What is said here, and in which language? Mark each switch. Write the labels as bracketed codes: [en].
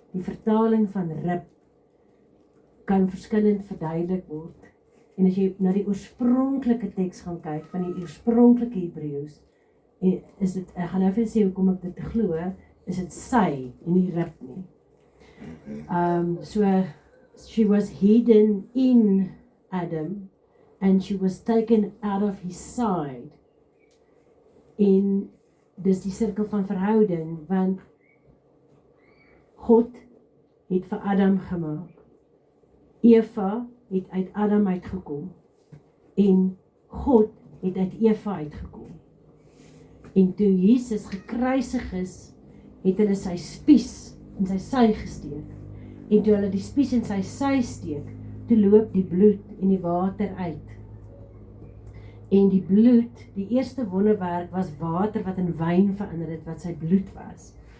[af] Die vertaling van rib kan verskillend verduidelik word. En as jy na die oorspronklike teks gaan kyk, van die oorspronklike Hebreëus, is dit, ek gaan nou vir sê hoekom ek dit glo, is dit sy en nie rib nie. [en] So she was hidden in Adam, and she was taken out of his side. [af] En dis die sirkel van verhouding, want God het vir Adam gemaak. Eva het uit Adam uitgekom, en God het uit Eva uitgekom. En toe Jesus gekruisig is, het hulle sy spies in sy sy gesteek. En toe hulle die spies in sy sy steek, toe loop die bloed en die water uit. En die bloed, die eerste wonderwerk was water wat in wyn verander het, wat sy bloed was.